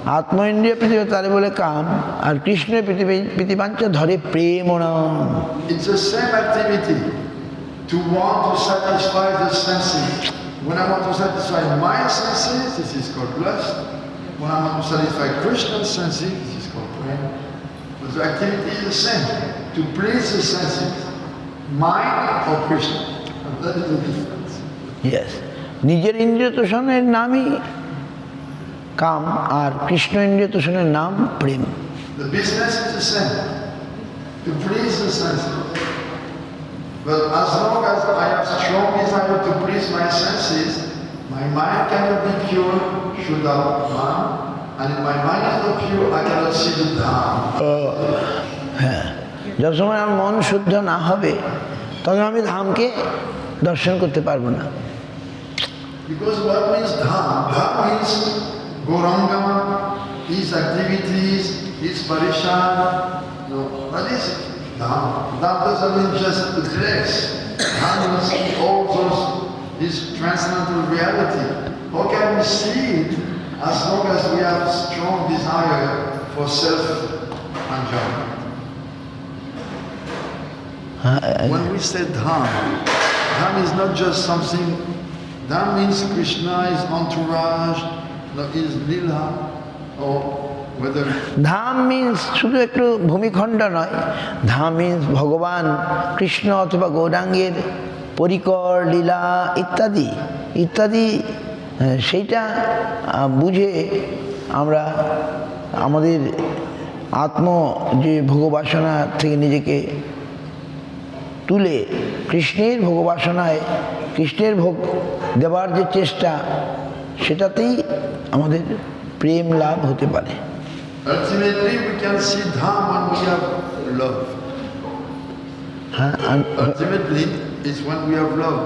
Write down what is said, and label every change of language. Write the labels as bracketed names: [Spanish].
[Bangla] আত্ম ইন্দ্রিয় পৃথিবী তারে বলে কাম, আর কৃষ্ণ প্রীতিবাঞ্ছা ধরে প্রেম। [English] It's the same activity to want to satisfy the senses. When I want to satisfy my senses, this is called lust. When I want to satisfy Krishna's senses, this is called prem. But the activity is the same, to please the senses, mine or Krishna. And that is the difference. Yes. [Bangla] নিজের ইন্দ্রিয় তোষণের নামই কাম, আর কৃষ্ণ ইন্দ্রিয় তোষণের নাম প্রেম। [English] The business is the same, to please the senses. But as long as I have strong desire to please my senses, my mind cannot be pure, Shuddha Man, and if my mind is not pure, I cannot see the Dham. [Bangla] হ্যাঁ, যত সময় আমার মন শুদ্ধ না হবে তখন আমি ধামকে দর্শন করতে পারবো না। [English] Because what means Dham? Dham means Gauranga, his activities, his parishad. No, what is it? Dham. Dham doesn't mean just the place. Dham means all those, this transcendental reality. How can we see it as long as we have strong desire for self-enjoyment? When we say Dham, Dham is not just something, Dham means Krishna, his entourage, not his lila, or whether [Bangla] Dham means শুধু একটু ভূমিখণ্ড নয়, ধাম means ভগবান কৃষ্ণ অথবা গৌরাঙ্গের পরিকর লীলা ইত্যাদি ইত্যাদি। সেইটা বুঝে আমরা আমাদের আত্ম যে ভোগবাসনা থেকে নিজেকে তুলে কৃষ্ণের ভোগবাসনায় কৃষ্ণের ভোগ দেওয়ার যে চেষ্টা, সেটাতেই আমাদের প্রেম লাভ হতে পারে। [English] ultimately we can see Dham when we have love. [Bangla] হ্যাঁ, [English] Ultimately, it's when we have love.